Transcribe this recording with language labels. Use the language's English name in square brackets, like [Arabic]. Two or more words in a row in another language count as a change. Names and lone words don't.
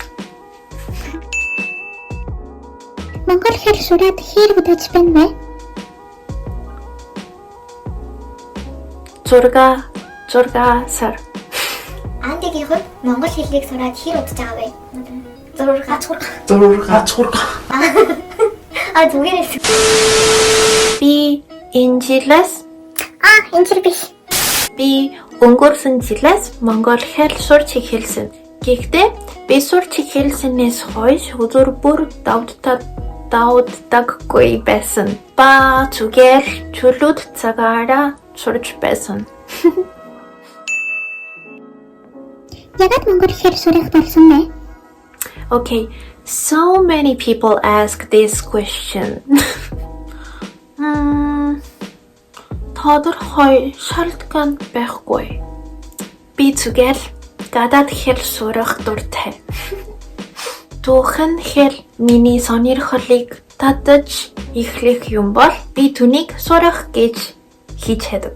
[Mongolian] 몽골 хэл сураад хэрэг удаж байна вэ? 6 сар. 안디гийн хувьд монгол хэлийг сураад хэр удаж байгаа вэ? 6. [Korean] 아, 독일에서. [Mongolian] Би энэ жилээс энэ биш. би өнгөрсөн жилээс монгол хэл сурч эхэлсэн. Гэхдээ би сурч эхэлснээс хойш өдөр бүр давддаггүй байсан. Ба зүгээр чөлөөт цагаараа сурч байсан. ягаад монгол хэл сурах болсон бэ? [English] Okay, so many people ask this question. [Mongolian] тодорхой шалтгаан байхгүй. Би зүгээр гадаад хэл сурах дуртай. Түүхэн хэл миний сонирхлыг татаж эхлэх юм бол би түүнийг сурах гэж хичээдэг.